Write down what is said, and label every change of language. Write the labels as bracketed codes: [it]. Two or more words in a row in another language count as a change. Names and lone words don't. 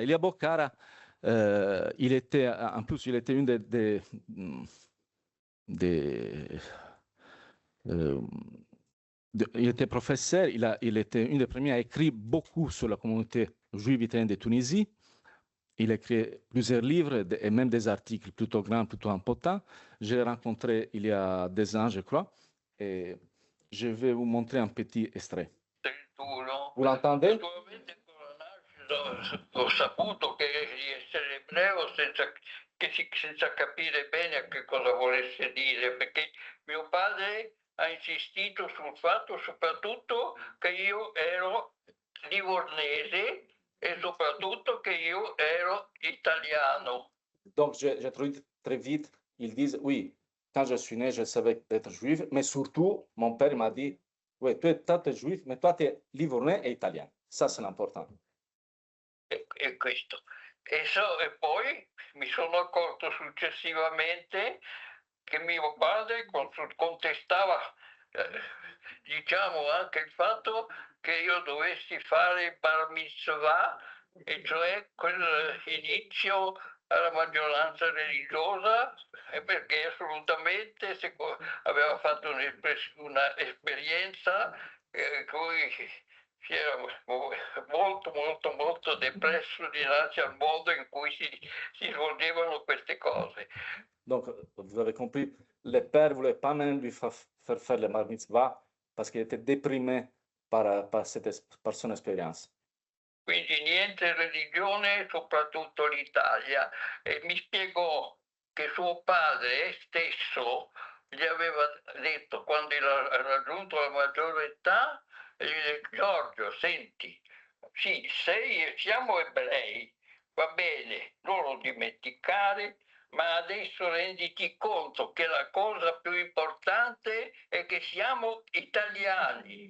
[fr] Elia Boccara, il était, en plus, il était une il était professeur, il était un des premiers à écrire beaucoup sur la communauté juive italienne de Tunisie. Il a écrit plusieurs livres et même des articles plutôt grands, plutôt importants. Je l'ai rencontré il y a 2 ans, je crois, et je vais vous montrer un petit extrait. Vous l'entendez? [it] Ho saputo di essere ebreo senza capire bene a che cosa volesse dire, perché mio padre ha insistito sul fatto soprattutto che io ero livornese e soprattutto che io ero italiano. [fr] Donc, j'ai trouvé très vite, ils disent, oui, quand je suis né, je savais être juif, mais surtout, mon père m'a dit, oui, toi, tu es juif, mais toi, tu es livornais et italien. Ça, c'est l'important. [it] E questo. E poi mi sono accorto successivamente che mio padre contestava, diciamo, anche il fatto che io dovessi fare il [he] bar mitzvah, [it] e cioè quell'inizio alla maggioranza religiosa, perché assolutamente aveva fatto un'esperienza cui si era molto depresso dinanzi al modo in cui si svolgevano queste cose. [fr] Donc, vous avez compris, le père ne voulait pas même lui faire le [he] bar mitzvah [fr] parce qu'il était déprimé par son expérience. [it] Quindi niente religione, soprattutto l'Italia. E mi spiegò che suo padre stesso gli aveva detto, quando ha raggiunto la maggiore età, Giorgio, senti, sì, siamo ebrei, va bene, non lo dimenticare, ma adesso renditi conto che la cosa più importante è che siamo italiani.